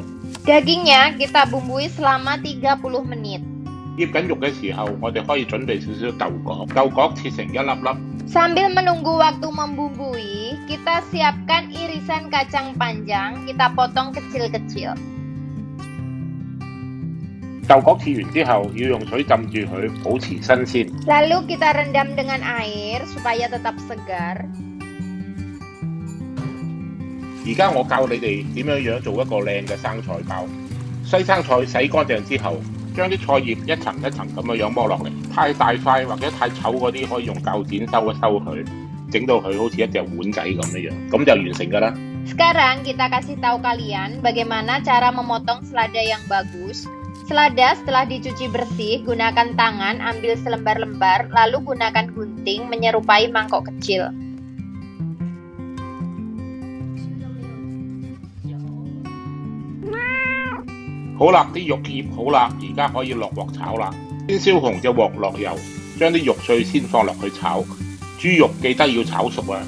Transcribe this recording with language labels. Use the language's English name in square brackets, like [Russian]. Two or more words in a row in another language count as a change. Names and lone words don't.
[Indonesian] Dagingnya kita bumbui selama 30 menit. [Cantonese] 醃緊肉嘅時候，我哋可以準備少少豆角，豆角切成一粒粒。 [Indonesian] Sambil menunggu waktu membumbui, kita siapkan irisan kacang panjang, kita potong kecil-kecil. [Cantonese] 豆角切完之後，要用水浸住佢，保持新鮮。 [Indonesian] Lalu kita rendam dengan air supaya tetap segar. [Cantonese] 而家我教你哋點樣做一個靚嘅生菜包。西生菜洗乾淨之後，將啲菜葉一層一層咁樣剝落嚟。太大塊或者太醜嗰啲，可以用鉸剪收一收佢，整到佢好似一隻碗仔咁樣，咁就完成㗎啦。 [Indonesian] Sekarang kita kasih tahu kalian bagaimana cara memotong selada yang bagus. Selada setelah dicuci bersih, gunakan tangan, ambil selembar-lembar, lalu gunakan gunting menyerupai mangkok kecil. [Cantonese] 好啦，啲肉醃好啦，而家可以落鑊炒啦。先燒紅隻鑊落油，將啲肉碎先放落去炒。豬肉記得要炒熟啊！